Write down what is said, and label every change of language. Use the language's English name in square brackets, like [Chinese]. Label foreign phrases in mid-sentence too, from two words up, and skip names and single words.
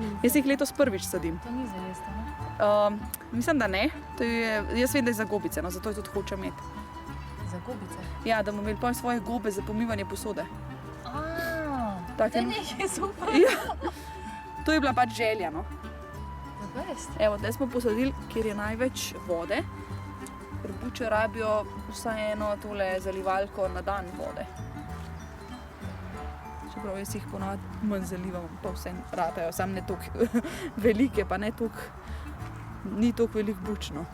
[Slovenian] Jaz jih letos prvič sadim. To ni za jesti, ne? Mislim, da ne. Jaz vem, da je za gobice, no, zato jo tudi hočem imeti. Za gobice? Ja, da bomo imeli potem svoje gobe za pomivanje posode. Te nekaj super. Ja. To je bila pač želja, no. [English] The best. [Slovenian] Evo, zdaj smo posadili, kjer je največ vode. Ker buče rabijo vsaj eno tole zalivalko na dan vode. Čeprav jaz jih ponavadi manj zalivam, pa vse ratajo, samo ne toliko velike, pa ne toliko, ni toliko velik buč, no.